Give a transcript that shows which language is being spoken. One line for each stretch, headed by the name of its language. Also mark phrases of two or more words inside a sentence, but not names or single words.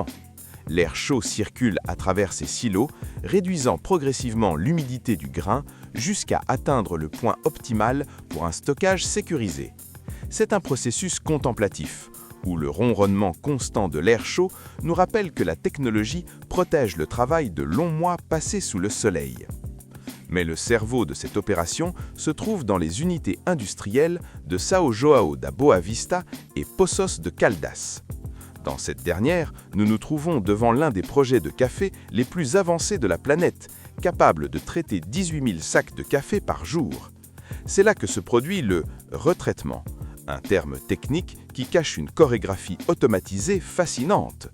French: L'air chaud circule à travers ces silos, réduisant progressivement l'humidité du grain jusqu'à atteindre le point optimal pour un stockage sécurisé. C'est un processus contemplatif. où le ronronnement constant de l'air chaud nous rappelle que la technologie protège le travail de longs mois passés sous le soleil. Mais le cerveau de cette opération se trouve dans les unités industrielles de São João da Boa Vista et Poços de Caldas. Dans cette dernière, nous nous trouvons devant l'un des projets de café les plus avancés de la planète, capable de traiter 18 000 sacs de café par jour. C'est là que se produit le retraitement, un terme technique qui cache une chorégraphie automatisée fascinante.